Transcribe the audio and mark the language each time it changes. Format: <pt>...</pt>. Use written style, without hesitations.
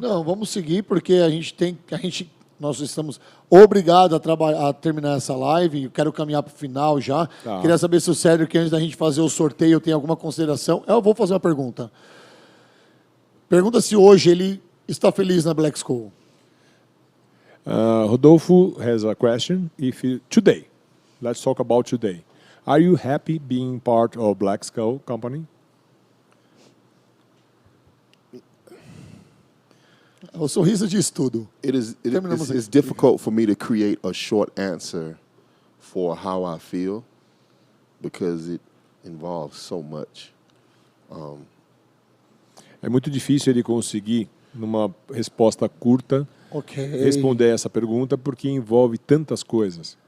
<pt>Não, vamos seguir porque nós estamos obrigados a terminar essa live. Eu quero caminhar para o final já. Tá. Queria saber se o Cedric, antes da gente fazer o sorteio, tem alguma consideração. Eu vou fazer uma pergunta. Pergunta se hoje ele está feliz na Black School.</pt> <en>Rodolfo has a question. Today, let's talk about today. Are you happy being part of Black Skull Company?</en> <pt>O sorriso diz tudo.</pt> <en>It's difficult for me to create a short answer for how I feel because it involves so much.</en> <pt>É muito difícil ele conseguir, numa resposta curta, responder essa pergunta porque envolve tantas coisas.</pt>